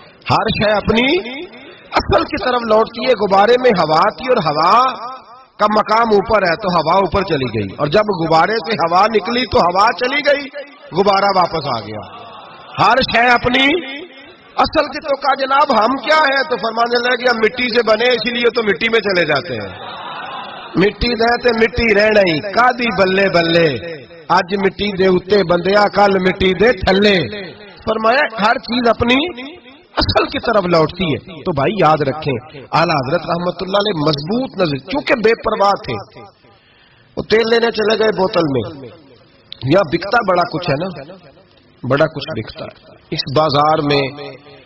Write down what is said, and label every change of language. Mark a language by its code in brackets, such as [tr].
[ur] ہر شے اپنی اصل کی طرف لوٹتی ہے. غبارے میں ہوا تھی اور ہوا کا مقام اوپر ہے تو ہوا اوپر چلی گئی, اور جب غبارے سے ہوا نکلی تو ہوا چلی گئی, غبارہ واپس آ گیا. ہر شے اپنی اصل کی. تو کہا جناب ہم کیا ہے؟ تو فرمانے لگے ہم مٹی سے بنے اسی لیے تو مٹی میں چلے جاتے ہیں. [pa] مٹی دے تے مٹی رہنا ہی کادی بلے بلے, اج مٹی دے اتے بندیا کل مٹی دے تھلے. [ur] فرمایا ہر چیز اپنی اصل کی طرف لوٹتی ہے. تو بھائی یاد رکھیں اعلیٰ حضرت رحمت اللہ علیہ مضبوط نظر, چونکہ بے پرواہ تھے. وہ تیل لینے چلے گئے بوتل میں, یا بکتا بڑا کچھ ہے نا, بڑا کچھ بکتا ہے.